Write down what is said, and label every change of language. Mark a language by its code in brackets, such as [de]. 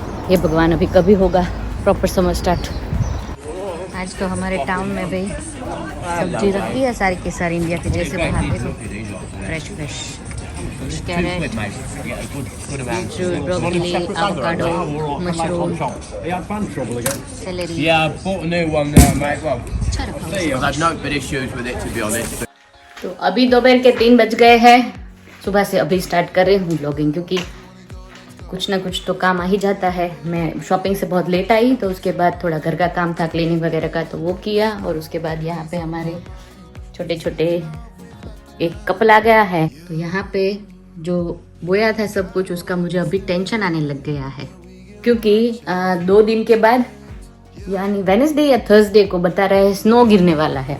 [hi] ये भगवान अभी कभी होगा [en] Proper summer start. [hi] आज तो हमारे टाउन में भाई सब्जी रखी है सारी की सारी इंडिया के जैसे बाहर देखो, fresh fresh carat, beetroot, broccoli, avocado, mushroom, salary. [en] Yeah, I bought a new one now, mate. Well, I've had no bit issues with it, to be honest. [hi] तो अभी दोपहर के 3 बज गए हैं. सुबह से अभी स्टार्ट कर रही हूँ ब्लॉगिंग क्योंकि कुछ ना कुछ तो काम आ ही जाता है. मैं शॉपिंग से बहुत लेट आई तो उसके बाद थोड़ा घर का काम था, क्लीनिंग वगैरह का, तो वो किया. और उसके बाद यहाँ पे हमारे छोटे छोटे एक कपल आ गया है तो यहाँ पे जो बोया था सब कुछ उसका मुझे अभी टेंशन आने लग गया है क्योंकि 2 दिन के बाद यानी वेडनेसडे या थर्सडे को बता रहे हैं स्नो गिरने वाला है.